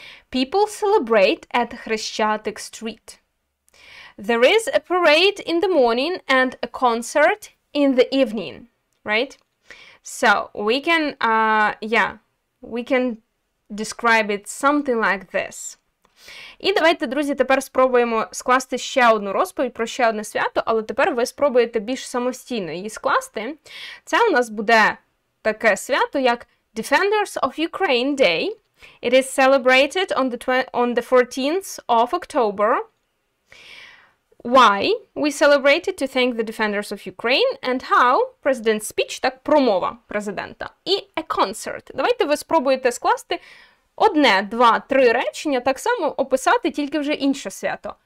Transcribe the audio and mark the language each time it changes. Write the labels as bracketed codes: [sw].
[en] People celebrate at Хрещатик Street. There is a parade in the morning and a concert in the evening, right? So we can, we can describe it something like this. [uk] І давайте, друзі, тепер спробуємо скласти ще одну розповідь про ще одне свято, але тепер ви спробуєте більш самостійно її скласти. Це у нас буде таке свято, як Defenders of Ukraine Day. [en] It is celebrated on the 14th of October. Why? We celebrated to thank the defenders of Ukraine and how? President's speech, [uk] так, промова президента. [en] І a concert. [uk] Давайте ви спробуєте скласти одне, два, три речення, так само описати тільки вже інше свято.